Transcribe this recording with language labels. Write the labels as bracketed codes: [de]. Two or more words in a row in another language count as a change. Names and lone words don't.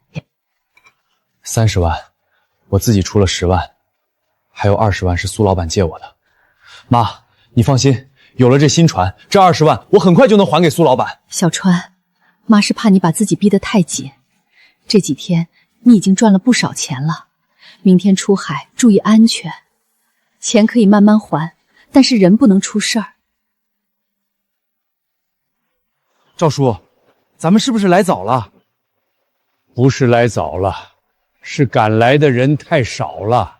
[zh] ？30 萬，我自己出了10萬，還有20萬是蘇老闆借我的。媽，你放心，有了這新船，這20萬我很快就能還給蘇老闆。小川，媽是怕你把自己逼得太緊。這幾天你已經賺了不少錢了，明天出海注意安全，錢可以慢慢還，但是人不能出事兒。趙叔，咱們是不是來早了？不是來早了，是趕來的人太少了。